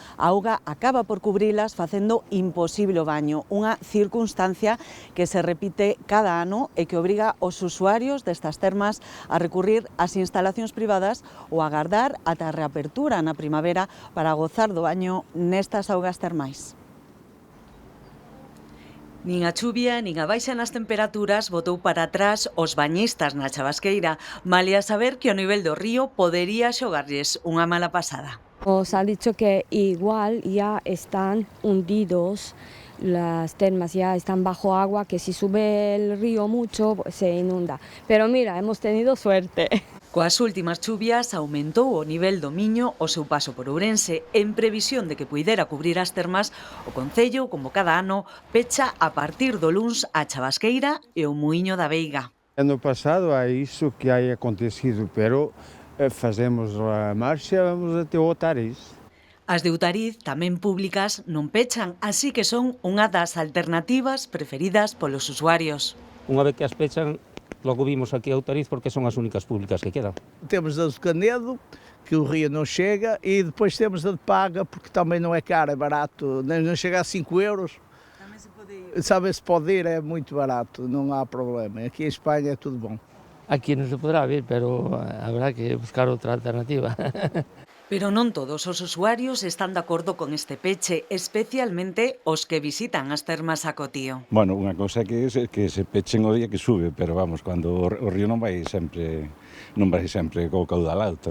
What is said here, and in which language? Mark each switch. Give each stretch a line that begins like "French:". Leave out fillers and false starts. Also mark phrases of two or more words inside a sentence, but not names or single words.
Galician: A auga acaba por cubrilas facendo imposible o baño, unha circunstancia que se repite cada ano e que obriga os usuarios destas termas a recurrir ás instalacións privadas ou a agardar ata a reapertura na primavera para gozar do baño nestas augas termais. Nin a chuvia, nin a baixa nas temperaturas botou para atrás os bañistas na Chabasqueira, malia saber que o nivel do río podería xogarlles unha mala pasada.
Spanish: Os han dicho que igual ya están hundidos, las termas ya están bajo agua, que si sube el río mucho se inunda. Pero mira, hemos tenido suerte.
Galician: Coas últimas chuvias aumentou o nivel do Miño o seu paso por Ourense. En previsión de que puidera cubrir as termas, o Concello, como cada ano, pecha a partir do luns a Chabasqueira e o Muiño da Veiga. Ano pasado é iso que hai acontecido, pero Facemos a marcha, vamos até o Otariz. As de Outariz, tamén públicas, non pechan, así que son unha das alternativas preferidas polos usuarios. Unha vez que as pechan, logo vimos aquí a Outariz porque son as únicas públicas que quedan.
Portuguese: Temos a de Canedo, que o rio não chega, e depois temos a de Paga, porque também não é caro, é barato, não chega a 5 euros. Também se pode ir. Sabe-se pode ir, é muito barato, não há problema. Aqui em Espanha é tudo bom.
Galician: Aquí non se poderá vir, pero habrá que buscar outra alternativa. Pero non todos os usuarios están de acordo con este peche, especialmente os que visitan as termas a Cotío. Bueno, unha cousa que se pechen o día que sube, pero vamos, cando o río non vai sempre co caudal alto.